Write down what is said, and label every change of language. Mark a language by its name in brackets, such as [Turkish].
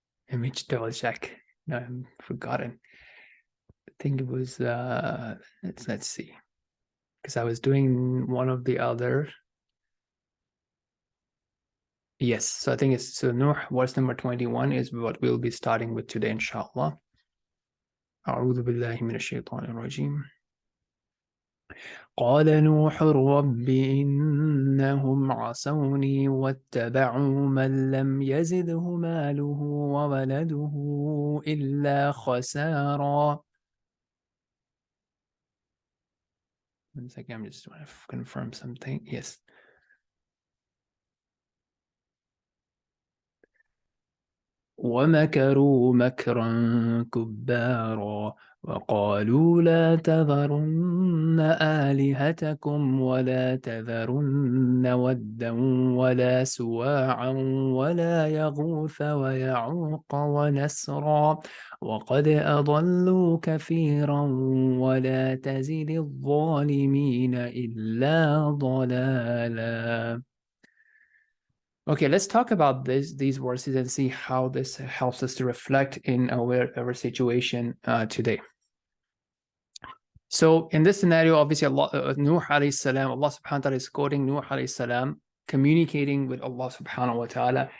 [English] Let me double check. No, I've forgotten. I think it was, let's see, because I was doing one of the other. Yes, so I think it's, so Nuh, verse number 21 is what we'll be starting with today, inshallah. [Arabic] أعوذ بالله من الشيطان الرجيم. قال نوح رب إنهم عصوني واتبعوا من لم يزده ماله وولده إلا خسارا. [English] One second, I'm just trying to confirm something. Yes. [Arabic] ومكروا مكرا كبارا وقالوا لا تذرن آلهتكم ولا تذرن ودا ولا سواعا ولا يغوث ويعوق ونسرا وقد أضلوا كثيرا ولا تزد الظالمين إلا ضلالا. [English] Okay, let's talk about these verses and see how this helps us to reflect in our situation today. So in this scenario, obviously, Nuh alayhi salam, Allah subhanahu wa ta'ala is quoting Nuh alayhi salam, communicating with Allah subhanahu wa ta'ala.